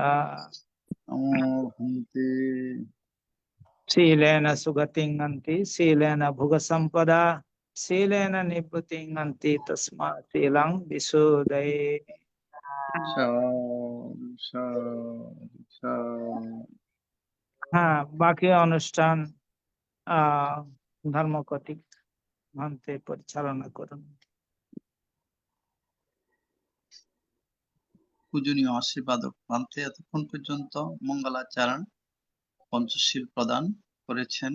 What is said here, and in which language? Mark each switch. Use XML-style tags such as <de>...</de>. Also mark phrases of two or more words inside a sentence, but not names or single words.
<pi>अमोहन्ति शीलेन सुगतिं गन्ति शीलेन भुगसम्पदा शीलेन निवृत्तिं गन्ति तस्मात् शीलं विशोधये साधु साधु साधु।</pi> <bn>হ্যাঁ বাকি অনুষ্ঠান ধর্ম কর্তৃক ভান্তে পরিচালনা করুন। পূজনীয় আশীর্বাদক প্রান্তে এতক্ষণ পর্যন্ত মঙ্গলাচরণ পঞ্চশীল প্রদান করেছেন।</bn>